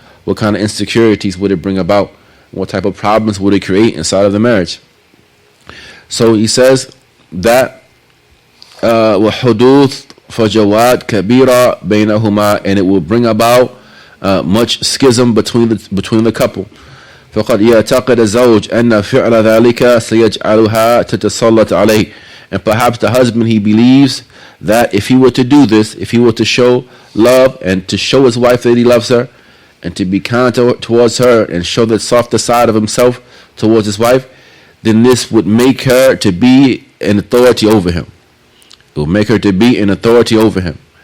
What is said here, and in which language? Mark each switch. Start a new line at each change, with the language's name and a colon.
English: What kind of insecurities would it bring about? What type of problems would it create inside of the marriage? So he says that
Arabic: وحدوث فجوات كبيرة بينهما,
English: and it will bring about much schism between the couple.
Arabic: فقد يعتقد الزوج أن فعل ذلك سيجعلها تتسلط عليه,
English: and perhaps the husband, he believes that if he were to do this, if he were to show love and to show his wife that he loves her, and to be kind towards her and show the softer side of himself towards his wife, then this would make her to be an authority over him. It will make her to be an authority over him.